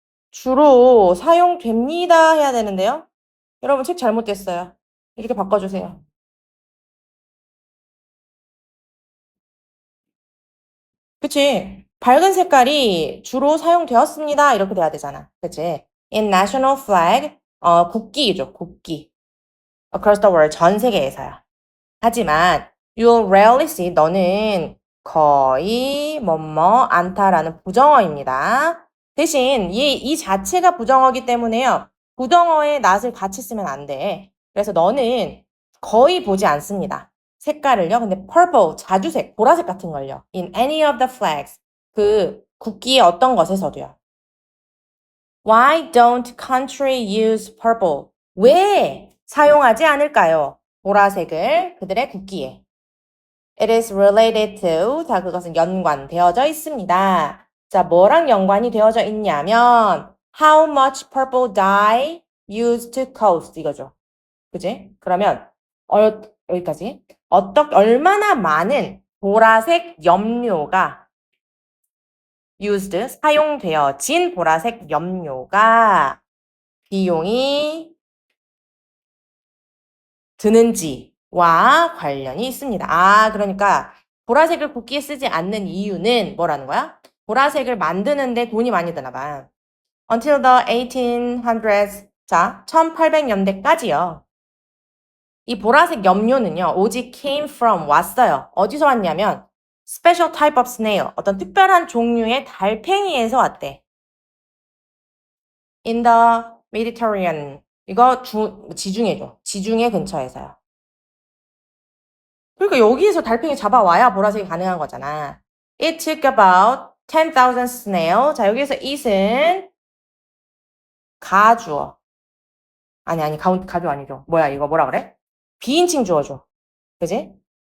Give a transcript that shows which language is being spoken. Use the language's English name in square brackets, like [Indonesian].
[Korean] 주로 사용됩니다 해야 되는데요. 여러분 책 잘못됐어요. 이렇게 바꿔주세요. 그치? 밝은 색깔이 주로 사용되었습니다. 이렇게 돼야 되잖아. 그치? [English] In national flag, [Korean] 국기죠, 국기. [English] Across the world, [Korean] 전 세계에서요. 하지만 [English] you'll rarely see, [Korean] 너는 거의 뭐뭐 않다라는 부정어입니다. 대신 이 자체가 부정어기 때문에요. 부정어에 not을 같이 쓰면 안 돼. 그래서 너는 거의 보지 않습니다. 색깔을요. 근데 purple, 자주색, 보라색 같은 걸요. [English] In any of the flags, [Korean] 그 국기의 어떤 것에서도요. [English] Why don't country use purple? [Korean] 왜 사용하지 않을까요? 보라색을 그들의 국기에. [English] It is related to, [Korean] 자, 그것은 연관되어져 있습니다. 자, 뭐랑 연관이 되어져 있냐면 [English] How much purple dye used to coat [Korean] 이거죠. 그지? 그러면 여기까지. 얼마나 많은 보라색 염료가 used, 사용되어진 보라색 염료가 비용이 드는지와 관련이 있습니다. 아, 그러니까 보라색을 국기에 쓰지 않는 이유는 뭐라는 거야? 보라색을 만드는데 돈이 많이 드나 봐. [English] Until the 1800s, [Korean] 자, 1800년대까지요. 이 보라색 염료는요, 오직 [English] came from, [Korean] 왔어요. 어디서 왔냐면 [English] special type of snail, [Korean] 어떤 특별한 종류의 달팽이에서 왔대. [English] In the Mediterranean, [Korean] 이거 지중해죠. 지중해 근처에서요. 그러니까 여기에서 달팽이 잡아와야 보라색이 가능한 거잖아. [English] It took about 10,000 snail. [Korean] 자, 여기에서 it은 가주어. 아니, 가주 아니죠. 뭐야, 이거 뭐라 그래? 비인칭 주어줘. 그지?